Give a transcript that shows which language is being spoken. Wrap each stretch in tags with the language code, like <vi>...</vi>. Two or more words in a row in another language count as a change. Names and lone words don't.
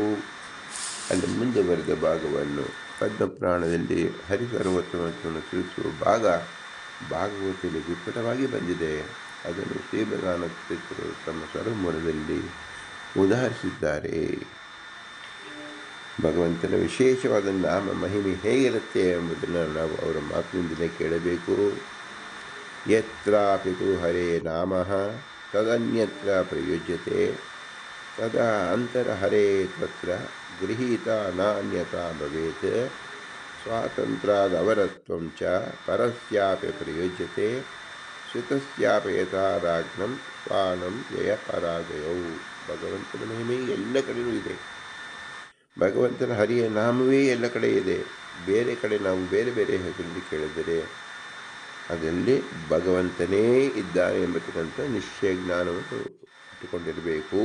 <kn>ಅಲ್ಲಿ ಮುಂದುವರೆದ ಭಾಗವನ್ನು ಪದ್ಮ ಪುರಾಣದಲ್ಲಿ ಹರಿಸರ್ವೋತ್ತಮತ್ವವನ್ನು ತಿಳಿಸುವ ಭಾಗವತದಲ್ಲಿ ವಿಪುಲವಾಗಿ ಬಂದಿದೆ. ಅದನ್ನು ಶ್ರೀಮದಾನಂದರು ತಮ್ಮ ಸ್ವರಮೂಲದಲ್ಲಿ ಉದಾಹರಿಸಿದ್ದಾರೆ. ಭಗವಂತನ ವಿಶೇಷವಾದ ನಾಮ ಮಹಿಮೆ ಹೇಗಿರುತ್ತೆ ಎಂಬುದನ್ನು ನಾವು ಅವರ ಮಾತಿನಿಂದಲೇ ಕೇಳಬೇಕು.</kn> <sa>ಯತ್ರಾಪಿ ತು ಹರೇ ನಾಮ ತದನ್ಯತ್ರ ಪ್ರಯುಜ್ಯತೆ ತದಾ ಅಂತರ ಹರೇ ತತ್ರ ಗೃಹೀತ ನಾನ್ಯತಾ ಭವೇತ್ ಸ್ವಾತಂತ್ರ್ಯಾದವರತ್ವಂ ಚ ಪರಸ್ಯಾಪಿ ಪ್ರಯುಜ್ಯತೆ ಶ್ರುತಸ್ಯಾಪಿ ಯಥಾರಾಜ್ಞಂ ಸ್ವಾನಂ ಜಯ ಪರಾಜಯೌ.</sa> <kn>ಭಗವಂತನ ಮಹಿಮೆ ಎಲ್ಲ ಕಡೆಯೂ ಇದೆ. ಭಗವಂತನ ಹರಿಯ ನಾಮವೇ ಎಲ್ಲ ಕಡೆ ಇದೆ. ಬೇರೆ ಕಡೆ ನಾವು ಬೇರೆ ಬೇರೆ ಹೆಸರಲ್ಲಿ ಕೇಳಿದರೆ ಅದರಲ್ಲಿ ಭಗವಂತನೇ ಇದ್ದಾನೆ ಎಂಬತಕ್ಕಂಥ ನಿಶ್ಚಯ ಜ್ಞಾನವನ್ನು ಇಟ್ಟುಕೊಂಡಿರಬೇಕು.</kn>